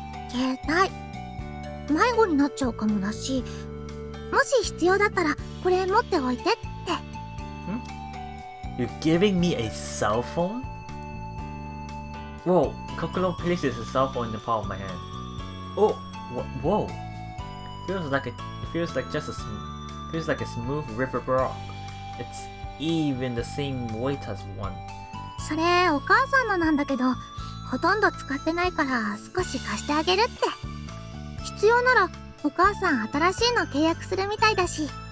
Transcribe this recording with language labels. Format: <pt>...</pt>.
<ja>携帯迷子になっちゃうかもだし、もし必要だったらこれ持っておいてって。</ja> <en>You're giving me a cell phone? Whoa, Kokoro places a cell phone in the palm of my hand. Oh, whoa. Feels like a smooth river rock. It's even the same weight as one.</en> <ja>それお母さんのなんだけど、ほとんど使ってないから少し貸してあげるって。必要ならお母さん新しいの契約するみたいだし。</ja>